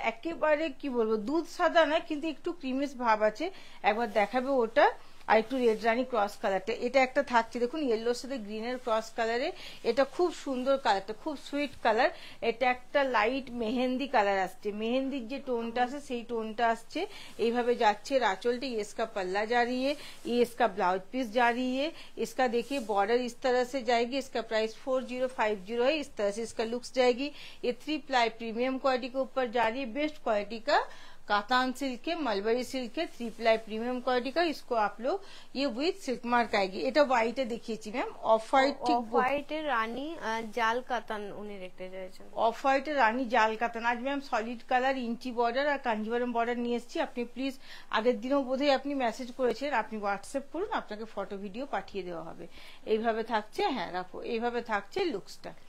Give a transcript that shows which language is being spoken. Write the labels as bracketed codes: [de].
[bn] একেবারে কি বলবো, দুধ সাদা না, কিন্তু একটু ক্রিমিশ ভাব আছে। একবার দেখাবে ওটা। আর একটু রেড রানী ক্রস কালারটা, এটা একটা থাকছে দেখুন ইয়েলোর সাথে গ্রিনের ক্রস কালারে। এটা খুব সুন্দর কালারটা, খুব সুইট কালার। এটা একটা লাইট মেহেন্দি কালার আসছে, মেহেন্দির যে টোনটা আছে সেই টোনটা আসছে। এইভাবে যাচ্ছে आंचलटी। [hi] ये इसका पल्ला जा रही है, ये इसका ब्लाउज पीस जा रही है। इसका देखिए बॉर्डर इस तरह से जाएगी। इसका प्राइस 4050 है। इस तरह से इसका लुक्स जाएगी। ये 3 प्लाई प्रीमियम क्वालिटी के ऊपर जा रही है, बेस्ट क्वालिटी का कातान सिल्क के, मलबरी सिल्क के 3 प्लाई प्रीमियम क्वालिटी का। इसको आप लोग ये विथ सिल्क मार्क आएगी। [bn] এটা হোয়াইটে দেখিয়েছি ম্যাম। অফ হোয়াইট ঠিক, অফ হোয়াইটের রানী জাল কাতান উনি দেখতে চাইছেন। অফ হোয়াইটের রানী জাল কাতান। আজ ম্যাম সলিড কালার ইঞ্চি বর্ডার আর কাঞ্জিভারম বর্ডার নিয়ে এসেছি। আপনি প্লিজ আগের দিনও বোধহয় আপনি মেসেজ করেছেন, আপনি হোয়াটসঅ্যাপ করুন, আপনাকে ফটো ভিডিও পাঠিয়ে দেওয়া হবে। এইভাবে থাকছে, হ্যাঁ রাখো, এইভাবে থাকছে লুকসটা।